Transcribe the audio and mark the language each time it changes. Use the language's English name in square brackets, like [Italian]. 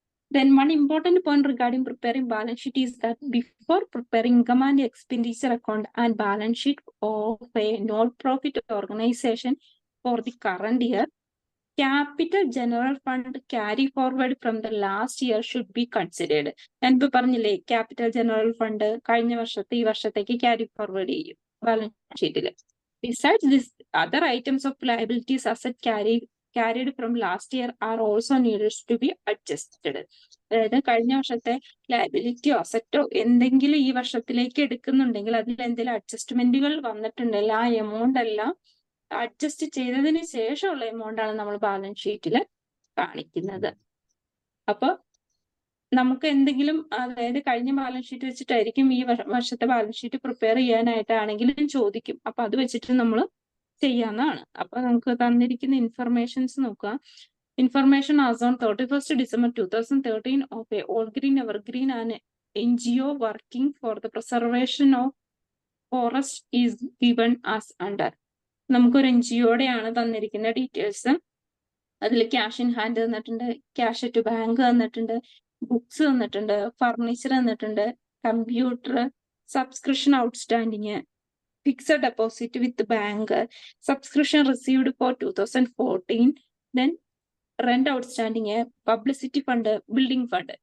[English] Then one important point regarding preparing balance sheet is that before preparing income and expenditure account and balance sheet of a non-profit organization for the current year, capital general fund carry forward from the last year should be considered. [Malayalam] ഞാൻ ഇപ്പൊ പറഞ്ഞില്ലേ, capital general fund കഴിഞ്ഞ വർഷത്തെ ഈ വർഷത്തേക്ക് carry forward ചെയ്യും balance ഷീറ്റിൽ. [English] Besides this, other items of liabilities asset carried from last year are also needed to be adjusted. [Malayalam] അതായത് കഴിഞ്ഞ വർഷത്തെ ലയബിലിറ്റിയോ അസറ്റോ എന്തെങ്കിലും ഈ വർഷത്തിലേക്ക് എടുക്കുന്നുണ്ടെങ്കിൽ അതിൽ എന്തെങ്കിലും അഡ്ജസ്റ്റ്മെന്റുകൾ വന്നിട്ടുണ്ടെങ്കിൽ ആ എമൗണ്ട് എല്ലാം അഡ്ജസ്റ്റ് ചെയ്തതിന് ശേഷമുള്ള എമൗണ്ട് ആണ് നമ്മൾ ബാലൻസ് ഷീറ്റിൽ കാണിക്കുന്നത്. അപ്പൊ നമുക്ക് എന്തെങ്കിലും, അതായത് കഴിഞ്ഞ ബാലൻസ് ഷീറ്റ് വെച്ചിട്ടായിരിക്കും ഈ വർഷത്തെ ബാലൻസ് ഷീറ്റ് പ്രിപ്പയർ ചെയ്യാനായിട്ടാണെങ്കിലും ചോദിക്കും. അപ്പൊ അത് വെച്ചിട്ട് നമ്മൾ ചെയ്യാവുന്നതാണ്. അപ്പൊ നമുക്ക് തന്നിരിക്കുന്ന ഇൻഫർമേഷൻസ് നോക്കുക. [English] Information as on 31st December 2013 of a All Green Evergreen and NGO working for the preservation of forest is given as under. [Malayalam] നമുക്കൊരു NGOയുടെ ആണ് തന്നിരിക്കുന്ന ഡീറ്റെയിൽസ്. അതിൽ ക്യാഷ് ഇൻ ഹാൻഡ് തന്നിട്ടുണ്ട്, ക്യാഷ് ടു ബാങ്ക് തന്നിട്ടുണ്ട്, ബുക്സ് തന്നിട്ടുണ്ട്, furniture തന്നിട്ടുണ്ട്, computer, subscription outstanding, fixed deposit വിത്ത് bank, subscription received four 2014, then rent outstanding, publicity fund, building fund.